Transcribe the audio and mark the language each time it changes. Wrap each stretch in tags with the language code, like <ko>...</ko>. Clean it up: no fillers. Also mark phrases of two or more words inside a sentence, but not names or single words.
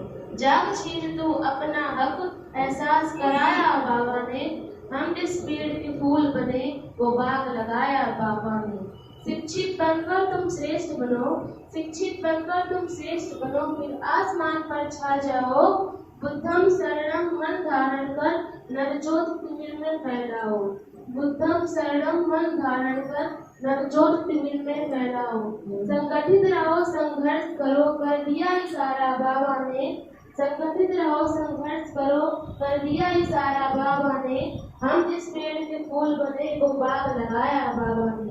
<hi>जाग छीन तू अपना हक एहसास कराया बाबा ने। हम जिस पेड़ के फूल बने वो बाग लगाया बाबा ने। शिक्षित बनकर तुम श्रेष्ठ बनो। शिक्षित बनकर तुम श्रेष्ठ बनो फिर आसमान पर छा जाओ।</hi> <pi>बुद्धम शरणम</pi> <hi>मन धारण कर नवजोत तिमिर में फैलाओ।</hi> <pi>बुद्धम शरणम</pi> <hi>मन धारण कर नवजोत तिमिर में फैलाओ। संगठित रहो संघर्ष करो कर दिया इशारा बाबा ने। संगठित रहो संघर्ष करो कर दिया इशारा बाबा ने। हम जिस पेड़ के फूल बने वो बाग लगाया बाबा ने।</hi>